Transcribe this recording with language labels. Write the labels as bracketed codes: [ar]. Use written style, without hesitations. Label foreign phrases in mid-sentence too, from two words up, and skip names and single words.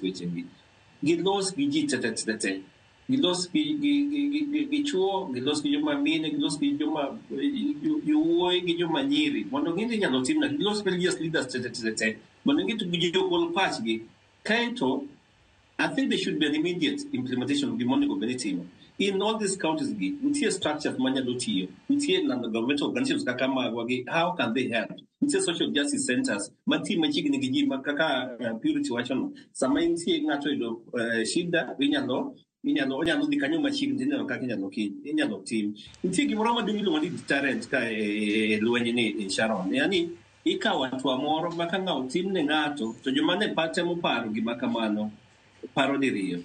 [luo] wechegi gilos gi ji tete gilos gi chuo gilos gi joma mine gilos gi joma yuoi gi joma nyiri mondo gini nyalo timna gilos [en] religious leaders [luo] tete mondo gitu gi jogol pachgi kaito [en] I think there should be an immediate implementation of the [luo] Onego benitimo [en] in all these counties [luo] gi nitie structures manyalo tiyo nitie [en] governmental organizations [luo] kaka magwagi [en] how can they help [luo] nitie [en] social justice centers [luo] matim machiegni gi ji kaka Purity wachono sama nitie ng'ato yudo shida onyalo dhi kanyo machiegni ineno kaka inyalo tim. Nitie gimoro maduong' iluongo ni deterrent ka lweny ni Sharon. Yani ikawo hatua moro ma ka ng'awo tim ne ng'ato to joma ne temo paro gima kamano paro diriyo.